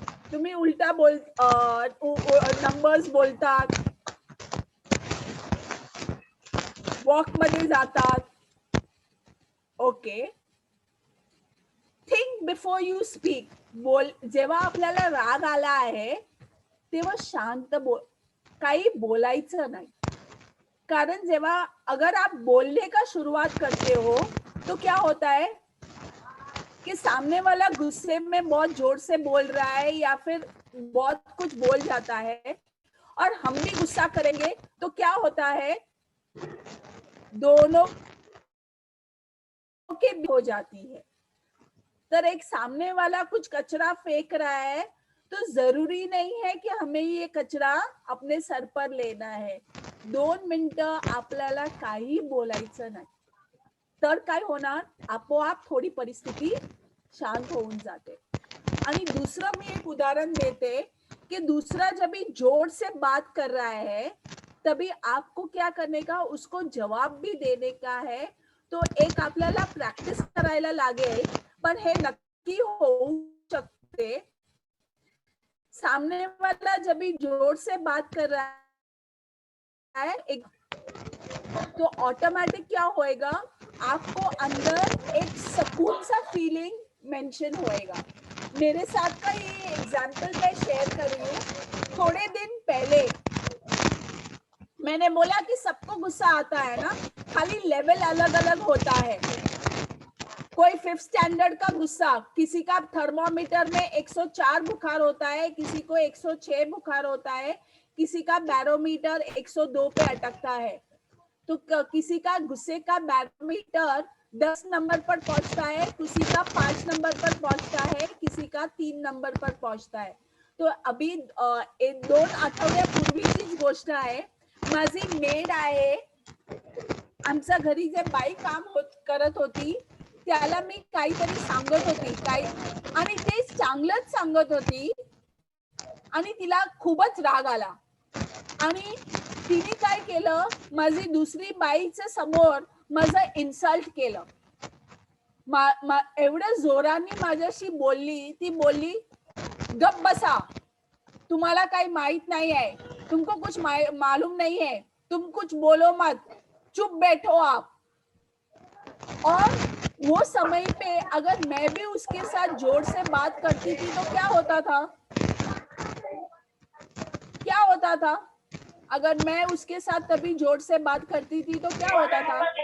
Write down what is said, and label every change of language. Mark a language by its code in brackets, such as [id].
[mr] तुम्ही उलटा बोल नंबर्स बोलतात, वॉक मध्ये जातात. [en] Okay, think before you speak. [mr] बोल, जेव्हा आपल्याला राग आला आहे तेव्हा शांत बोल, काही बोलायचं नाही. [hi] कारण जेव्हा अगर आप बोलने का शुरुआत करते हो तो क्या होता है कि सामने वाला गुस्से में बहुत जोर से बोल रहा है या फिर बहुत कुछ बोल जाता है और हम भी गुस्सा करेंगे तो क्या होता है, दोनों के हो जाती है. तर एक सामने वाला कुछ कचरा फेंक रहा है तो जरूरी नहीं है कि हमें ये कचरा अपने सर पर लेना है. [mr] 2 मिनिटं आपल्याला काही बोलायचं नाही. तर काय होणार, आपोआप थोडी परिस्थिती शांत होऊन जाते. [hi] आणि दूसरा मैं एक उदाहरण देते कि दूसरा जब भी जोर से बात कर रहा है तभी आपको क्या करने का, उसको जवाब भी देने का है. [mr] तो एक आपल्याला प्रॅक्टिस करायला लागेल, पण हे नक्की होऊ शकते. [hi] सामने वाला जब भी जोर से बात कर रहा है एक, तो ऑटोमेटिक क्या होएगा, आपको अंदर एक सुकून सा फीलिंग मेंशन होएगा. मेरे साथ का ये एग्जाम्पल मैं शेयर कर रही हूँ. थोड़े दिन पहले मैंने बोला कि सबको गुस्सा आता है ना, खाली लेवल अलग अलग होता है. कोई 5th स्टैंडर्ड का गुस्सा, किसी का थर्मोमीटर में 104 बुखार होता है, किसी को 106 बुखार होता है, किसी का बैरोमीटर 102 पे अटकता है. तो किसी का गुस्से का बैरोमीटर 10 नंबर पर पहुंचता है, किसी का 5 नंबर पर पहुंचता है, किसी का 3 नंबर पर पहुंचता है. [mr] तो अभी 2 आठवड्यापूर्वीचीच गोष्ट आहे. माझी मेड आहे, आमच्या घरी जे बाई काम करत होती त्याला मी काहीतरी सांगत होती काय, आणि ते चांगलंच सांगत होती आणि तिला खूपच राग आला आणि तिने काय केलं, माझी दुसरी बाईच्या समोर माझं इन्सल्ट केलं. एवढं जोराने माझ्याशी बोलली. ती बोलली, गप बसा, तुम्हाला काही माहित [hi] नहीं है, तुमको कुछ मालूम नहीं है, तुम कुछ बोलो मत, चुप बैठो आप. और वो समय पे अगर मैं भी उसके साथ जोर से बात करती थी तो क्या होता था, क्या होता था, अगर मैं उसके साथ तभी जोर से बात करती थी तो क्या होता था,